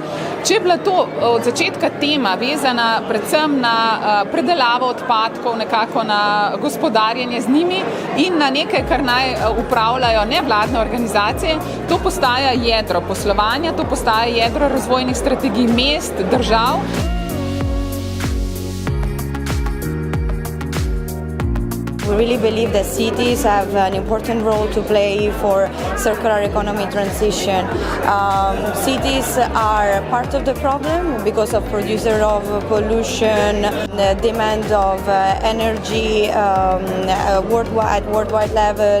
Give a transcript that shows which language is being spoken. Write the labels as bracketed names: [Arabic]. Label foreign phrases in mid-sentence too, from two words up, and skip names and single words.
[Slovenian] Če je bila to od začetka tema vezana predvsem na predelavo odpadkov, nekako na gospodarjenje z njimi in na nekaj, kar naj upravljajo nevladne organizacije, to postaja jedro poslovanja, to postaja jedro razvojnih strategij mest, držav. [English] We really believe that cities have an important role to play for circular economy transition. Cities are part of the problem because of producer of pollution, the demand of energy worldwide level.